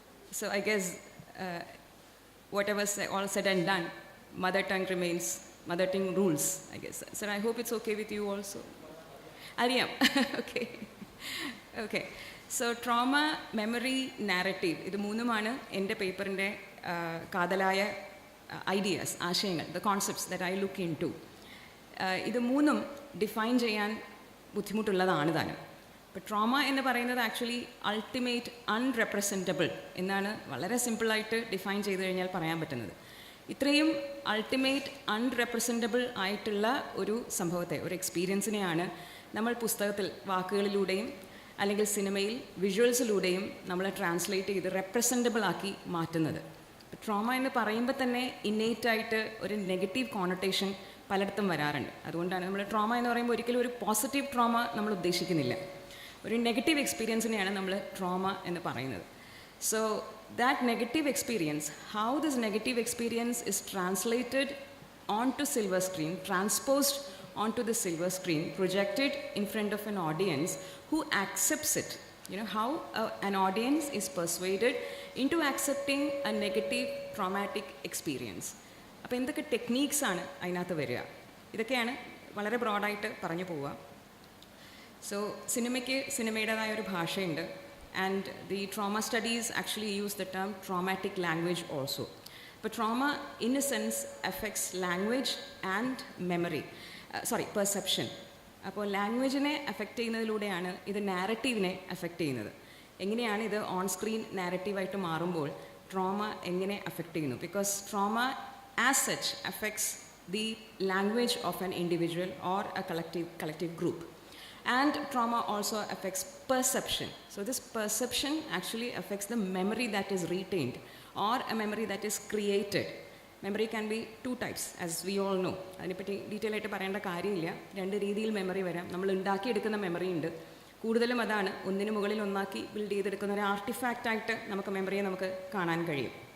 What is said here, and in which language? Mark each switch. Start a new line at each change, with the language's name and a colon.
English: So I guess whatever all said and done, mother tongue remains, mother tongue rules, I guess. So I hope it's okay with you also. Ariyam, okay. Okay. So trauma, memory, narrative. This
Malayalam: മൂന്നുമാണ് എൻ്റെ പേപ്പറിൻ്റെ കാതലായ
English: ideas,
Malayalam: ആശയങ്ങൾ,
English: the concepts that I look into.
Malayalam: ഇത് മൂന്നും define ചെയ്യാൻ ബുദ്ധിമുട്ടുള്ളതാണ് താനും. ഇപ്പോൾ ട്രോമ എന്ന് പറയുന്നത്
English: actually ultimate unrepresentable
Malayalam: എന്നാണ് വളരെ സിമ്പിളായിട്ട് ഡിഫൈൻ ചെയ്ത് കഴിഞ്ഞാൽ പറയാൻ പറ്റുന്നത്. ഇത്രയും
English: ultimate unrepresentable
Malayalam: ആയിട്ടുള്ള ഒരു സംഭവത്തെ, ഒരു എക്സ്പീരിയൻസിനെയാണ് നമ്മൾ പുസ്തകത്തിൽ വാക്കുകളിലൂടെയും അല്ലെങ്കിൽ സിനിമയിൽ വിഷ്വൽസിലൂടെയും നമ്മൾ ട്രാൻസ്ലേറ്റ് ചെയ്ത് റെപ്രസെൻറ്റബിൾ ആക്കി മാറ്റുന്നത്. ട്രോമ എന്ന് പറയുമ്പോൾ തന്നെ ഇന്നേറ്റായിട്ട് ഒരു നെഗറ്റീവ് കോണൊട്ടേഷൻ പലയിടത്തും വരാറുണ്ട്. അതുകൊണ്ടാണ് നമ്മൾ ട്രോമ എന്ന് പറയുമ്പോൾ ഒരിക്കലും ഒരു പോസിറ്റീവ് ട്രോമ നമ്മൾ ഉദ്ദേശിക്കുന്നില്ല. ഒരു നെഗറ്റീവ് എക്സ്പീരിയൻസിനെയാണ് നമ്മൾ ട്രോമ എന്ന് പറയുന്നത്.
English: So that negative experience, how this negative experience is translated on to silver screen, transposed onto the silver screen, projected in front of an audience who accepts it. You know, how an audience is persuaded into accepting a negative traumatic experience.
Malayalam: അപ്പോൾ എന്തൊക്കെ ടെക്നീക്സാണ് അതിനകത്ത് വരിക, ഇതൊക്കെയാണ് വളരെ ബ്രോഡായിട്ട് പറഞ്ഞു പോവുക.
English: so
Malayalam: സിനിമയുടേതായ ഒരു ഭാഷയുണ്ട്,
English: And the trauma studies actually use the term traumatic language also. അപ്പോൾ trauma in a sense effects language and memory, perception.
Malayalam: അപ്പോൾ ലാംഗ്വേജിനെ അഫക്റ്റ് ചെയ്യുന്നതിലൂടെയാണ് ഇത് നാരറ്റീവിനെ അഫക്റ്റ് ചെയ്യുന്നത്. എങ്ങനെയാണ് ഇത് ഓൺ സ്ക്രീൻ നാരറ്റീവായിട്ട് മാറുമ്പോൾ ട്രോമ എങ്ങനെ അഫക്റ്റ് ചെയ്യുന്നു?
English: Because trauma as such affects the language of an individual or a collective group. And trauma also affects perception. So this perception actually affects the memory that is retained or a memory that is created. Memory can be 2 types, as we all know.
Malayalam: അതിനെപ്പറ്റി detail ആയിട്ട് പറയേണ്ട കാര്യമില്ല. 2 രീതിയിൽ memory വരാം. നമ്മൾ ഉണ്ടാക്കിയെടുക്കുന്ന memory ഉണ്ട്, കൂടുതലും അതാണ് ഒന്നിനു മുകളിൽ ഒന്നാക്കി ബിൽഡ് ചെയ്തെടുക്കുന്ന ഒരു ആർട്ടിഫാക്റ്റ് ആയിട്ട് നമുക്ക് മെമ്മറിയെ നമുക്ക് കാണാൻ കഴിയും.